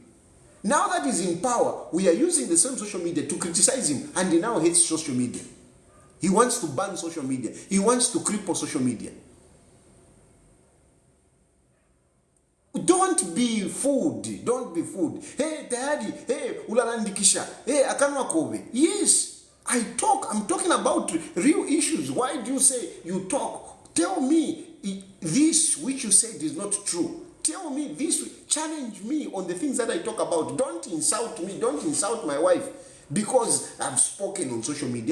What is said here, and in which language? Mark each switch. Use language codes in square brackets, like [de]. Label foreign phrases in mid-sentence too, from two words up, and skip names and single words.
[en] Now that he's in power, we are using the same social media to criticize him, and he now hates social media. He wants to ban social media. He wants to cripple social media. Don't be fooled. Don't be fooled. Hey, Daddy. [bem] Hey, ulalandikisha. Hey, akanwa kobe. [en] Yes, I talk. I'm talking about real issues. Why do you say you talk? Tell me this which you said is not true. Tell me this. Challenge me on the things that I talk about. Don't insult me. Don't insult my wife because I've spoken on social media.